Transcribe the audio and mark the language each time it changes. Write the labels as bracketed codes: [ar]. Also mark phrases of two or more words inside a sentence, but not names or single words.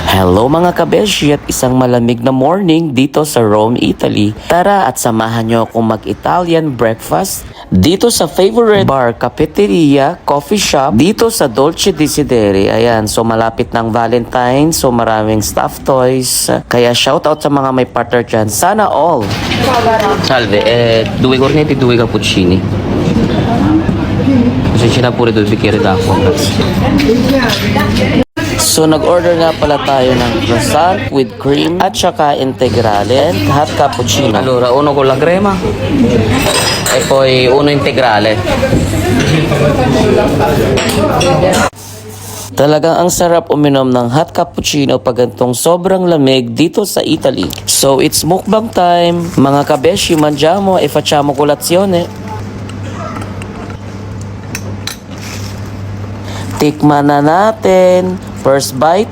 [tl] Hello mga kabeshi at isang malamig na morning dito sa Rome, Italy. Tara at samahan nyo akong mag- [en] Italian breakfast [tl] dito sa favorite bar, cafeteria, [en] coffee shop [tl] dito sa Dolce Desideri. Ayan, so malapit ng Valentine, so maraming [en] stuffed toys. [tl] Kaya shoutout sa mga may partner dyan. Sana all! [it] Salve, due cornetti, due cappuccini. [tl] Pasensya na [it] pure due bicchiere d'acqua. [tl] So nag-order nga pala tayo ng [en] croissant with cream [tl] at saka integrale and [en] hot cappuccino. [it] Allora, uno con la crema e poi uno integrale. [tl] Talagang ang sarap uminom ng [en] hot cappuccino [tl] pag gantong sobrang lamig dito sa Italy. [en] So it's mukbang time. [tl] Mga kabeshi, [it] mangiamo e facciamo colazione. [tl] Tikman na natin. [en] First bite.